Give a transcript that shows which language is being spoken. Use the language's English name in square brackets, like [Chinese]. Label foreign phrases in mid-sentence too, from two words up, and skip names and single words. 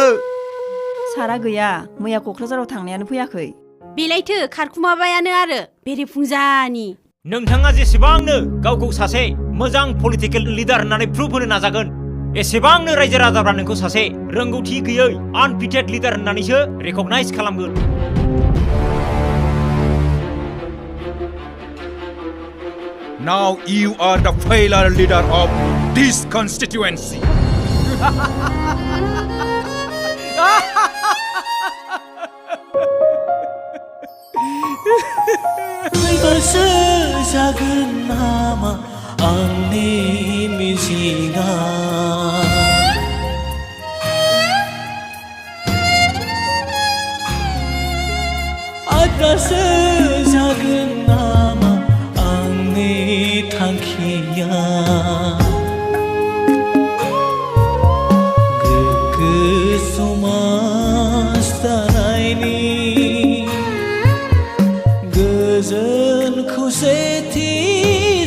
[Bodo] सारा गैया मैया क'क्राझाराव थांनायानो फैयाखै बेलायथो खारखुमाबायानो आरो बेरेफुंजानि नोंथाङा जेसेबांनो गावखौ सासे मोजां [English] political leader [Bodo] होननानै प्रुफ होनो नाजागोन एसेबांनो रायजो राजाफ्रा नोंखौ सासे रोंगौथि गैयै [English] unfitted leader [Bodo] होननानैसो रेकगनाइज खालामगोन [English] Now you are the FWILA leader of this constituency. [Bodo] फैबासो जागोन नामा आंनि मिजिंआ आद्रासो जागोन नामा आंनि थांखिया गोग्गो समाज दानायनि गोजोन खौसेथि